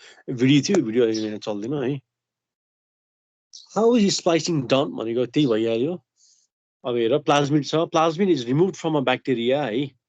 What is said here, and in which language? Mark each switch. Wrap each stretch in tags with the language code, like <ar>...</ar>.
<ne>Video थियो, video अहिले चल्दैन है।</ne> <en>how is splicing done</en> <ne>भनेको त्यही भइहाल्यो। अब हेर प्लाज्मिड छ,</ne> <en>Plasmid is remove from a bacteria है।</en>